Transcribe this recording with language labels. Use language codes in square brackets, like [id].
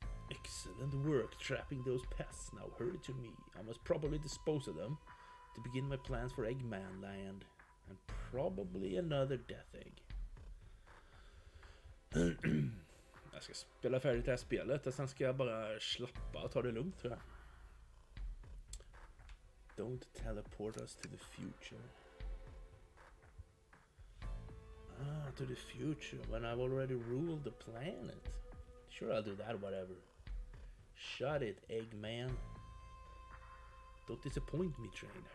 [en] Excellent work trapping those pests. Now hurry to me. I must probably dispose of them to begin my plans for Eggman Land. And probably another Death Egg. [sv] Jag ska spela färdigt det här spelet och sen ska jag bara slappa och ta det lugnt, tror jag. [en] Don't teleport us to the future. To the future when I've already ruled the planet. Sure, I'll do that, whatever. Shut it, Eggman. Don't disappoint me, train.